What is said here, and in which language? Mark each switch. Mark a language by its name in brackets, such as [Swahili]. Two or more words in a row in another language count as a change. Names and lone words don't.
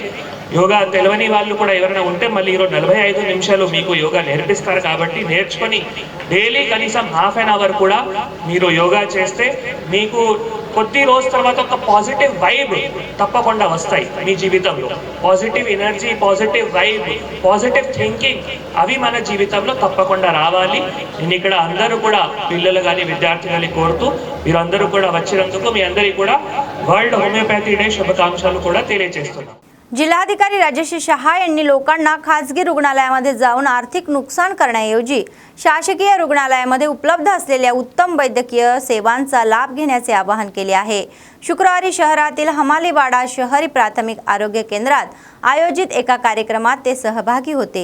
[Telugu] యోగా తెలియని వాళ్ళు కూడా ఎవరైనా ఉంటే మళ్ళీ ఈరోజు 45 నిమిషాలు మీకు యోగా నేర్పిస్తారు కాబట్టి నేర్చుకొని డైలీ కనీసం [English] half an hour [Telugu] కూడా మీరు యోగా చేస్తే మీకు కొద్ది రోజు తర్వాత ఒక [English] positive vibe [Telugu] తప్పకుండా వస్తాయి మీ జీవితంలో. [English] positive energy, positive vibe, positive thinking [Telugu] అవి మన జీవితంలో తప్పకుండా రావాలి. నేను ఇక్కడ అందరూ కూడా పిల్లలు కానీ విద్యార్థులని కోరుతూ మీరందరూ కూడా వచ్చినందుకు మీ అందరికీ కూడా [English] World Homeopathy Day [Telugu] शुभकामनाలు కూడా తెలియజేస్తున్నాను. [Marathi] जिल्हाधिकारी राजश्री शहा यांनी लोकांना खासगी रुग्णालयामध्ये जाऊन आर्थिक नुकसान करण्याऐवजी शासकीय रुग्णालयामध्ये उपलब्ध असलेल्या उत्तम वैद्यकीय सेवांचा लाभ घेण्याचे आवाहन केले आहे. शुक्रवारी शहरातील हमालीवाडा शहरी प्राथमिक आरोग्य केंद्रात आयोजित एका कार्यक्रमात ते सहभागी होते.